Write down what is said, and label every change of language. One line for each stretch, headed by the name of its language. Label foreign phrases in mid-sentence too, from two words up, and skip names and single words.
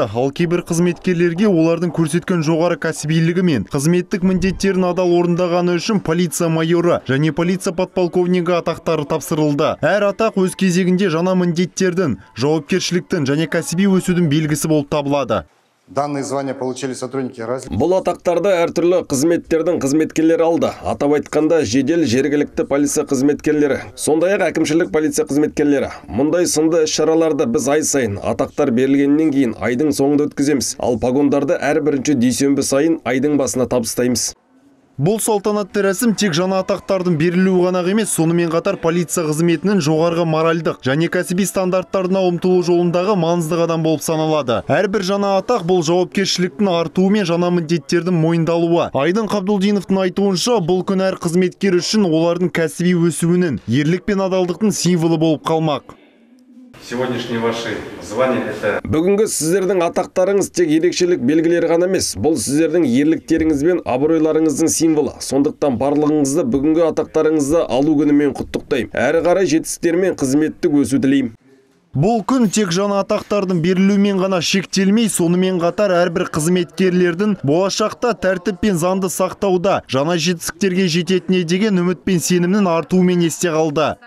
Kazakh: Ал кейбір қызметкерлерге олардың көрсеткен жоғары кәсібилігі мен қызметтік міндеттерін адал орындағаны үшін полиция майоры және полиция подполковнигі атақтары тапсырылды. Әр атақ өз кезегінде жаңа міндеттердің, жауапкершіліктің және кәсіби өсудің белгісі болып табылады.
Russian: Данные звания получили сотрудники разных.
Kazakh: Бұл атақтарды әртүрлі қызметтердің қызметкерлері алды. Атап айтқанда жедел жергілікті полиция қызметкерлері, сондай-ақ әкімшілік полиция қызметкерлері. Мұндай сынды іс-шараларды біз ай сайын атақтар берілгеннен кейін айдың соңында өткіземіз. Ал погондарды әр бірінші дүйсенбі сайын айдың басына табыстаймыз. Бұл салтанатты рәсім тек жаңа атақтардың берілуі ғана емес, сонымен қатар полиция қызметінің жоғарғы моральдық және кәсіби стандарттарына ұмтылу жолындағы маңызды қадам болып саналады. Әрбір жаңа атақ бұл жауапкершіліктің артуы мен жаңа міндеттердің мойындалуы. Айдын Қабдулдиновтың айтуынша, бұл күн әр қызметкер үшін олардың кәсіби өсуінің, ерлік пен адалдықтың символы болып қалмақ.
Russian: Сегодняшние ваши звания – это...
Kazakh: Бүгінгі сіздердің атақтарыңыз тек ерекшелік белгілері ғана емес, бұл сіздердің ерліктеріңіз бен абыройларыңыздың символы. Сондықтан барлығыңызды бүгінгі атақтарыңызды алу күнімен құттықтаймын. Әрі қарай жетістіктер мен қызметтік өсу тілеймін. Бұл күн тек жаңа атақтардың берілуімен ғана шектелмей, сонымен қатар әрбір қызметкерлердің болашақта тәртіп пен заңды сақтауда жаңа жетістіктерге жететініне деген үміт пен сенімнің артуымен есте қалды.